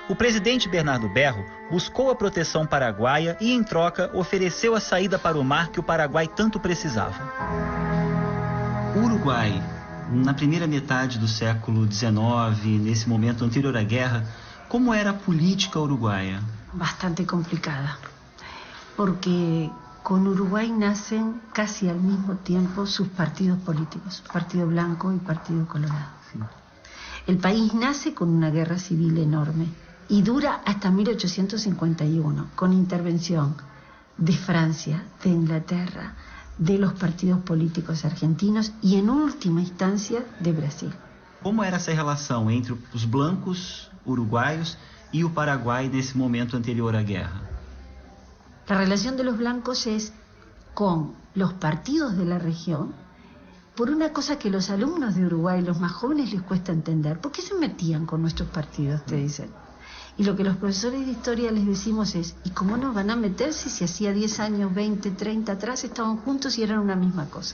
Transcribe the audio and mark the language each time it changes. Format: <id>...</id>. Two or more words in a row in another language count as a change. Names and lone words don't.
<pt>O presidente Bernardo Berro buscou a proteção paraguaia e, em troca, ofereceu a saída para o mar que o Paraguai tanto precisava. O Uruguai, na primeira metade do século XIX, nesse momento anterior à guerra, como era a política uruguaia?</pt> <es>Bastante complicada, porque con Uruguay nacen casi al mismo tiempo sus partidos políticos, Partido Blanco y Partido Colorado. Sí. El país nace con una guerra civil enorme y dura hasta 1851, con intervención de Francia, de Inglaterra, de los partidos políticos argentinos y en última instancia de Brasil.</es> <pt>Como era essa relação entre os blancos uruguaios</pt> <es>y el Paraguay</es> <pt>nesse momento anterior à guerra?</pt> <es>La relación de los blancos es con los partidos de la región por una cosa que los alumnos de Uruguay, los más jóvenes, les cuesta entender. ¿Por qué se metían con nuestros partidos, te dicen? Y lo que los profesores de historia les decimos es, ¿y cómo nos van a meterse si hacía 10 años, 20, 30 atrás estaban juntos y eran una misma cosa?</es>